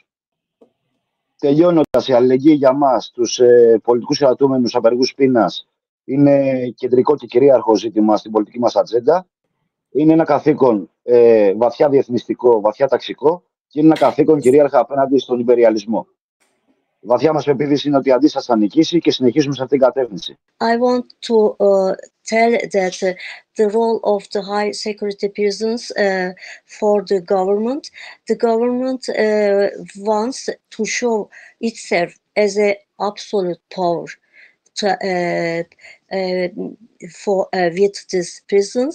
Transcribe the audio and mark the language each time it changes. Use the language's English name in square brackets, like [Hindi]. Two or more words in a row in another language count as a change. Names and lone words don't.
[Greek] Τελειώνοντας, η αλληλεγγύη για μας, τους πολιτικούς κρατούμενους απεργούς πείνας, είναι κεντρικό και κυρίαρχο ζήτημα στην πολιτική μας ατζέντα. Είναι ένα καθήκον βαθιά διεθνιστικό, βαθιά ταξικό και είναι ένα καθήκον κυρίαρχα απέναντι στον υπεριαλισμό. Η βαθιά μας πεποίθηση είναι ότι η αντίσταση θα νικήσει και συνεχίζουμε σε αυτήν την κατεύθυνση. [English] I want to tell that the role of the high security prisons for the government wants to show itself as an absolute power with these prisons.